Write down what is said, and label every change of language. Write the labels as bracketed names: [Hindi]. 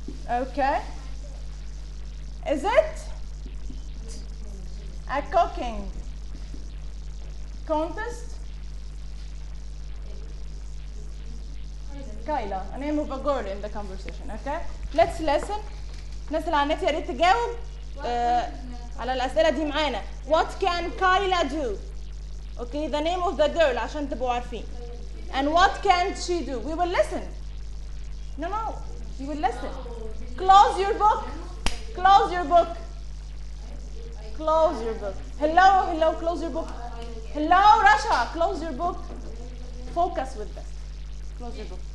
[English] Okay, is it a cooking contest? Kyla, a name of a girl in the conversation, okay? Let's listen. [Arabic] الناس اللي على النت يا ريت تجاوب على الأسئلة دي معانا. [English] What can Kyla do? Okay, the name of the girl [Arabic] عشان تبقوا عارفين. [English] And what can't she do? We will listen. No, no. You will listen. Close your book. Close your book. Close your book. Hello, hello, close your book. Hello, Russia, close your book. Focus with this. Close your book.